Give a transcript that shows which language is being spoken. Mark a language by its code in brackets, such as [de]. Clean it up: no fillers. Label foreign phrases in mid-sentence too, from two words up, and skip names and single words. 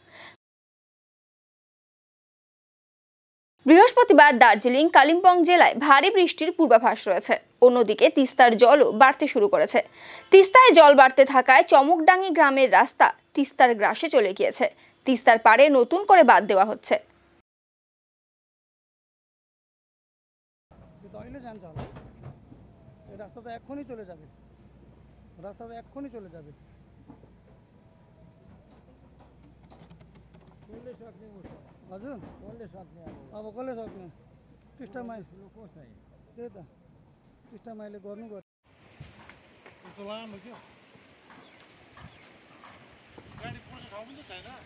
[bn] বৃহস্পতিবার দার্জিলিং কালিম্পং জেলায় ভারী বৃষ্টির পূর্বাভাস রয়েছে। অন্যদিকে তিস্তার জলও বাড়তে শুরু করেছে। তিস্তায় জল বাড়তে থাকায় চমকডাঙ্গি গ্রামের রাস্তা তিস্তার গ্রাসে চলে গিয়েছে। তিস্তার পাড়ে নতুন করে বাঁধ দেওয়া হচ্ছে। [ne] हजुर कसले सक्ने अब कसले सक्ने टिस्टा माइल त्यही त टिस्टा माइलले गर्नु त्यस्तो लामो क्या गाडी पुर्ने ठाउँ पनि त छैन।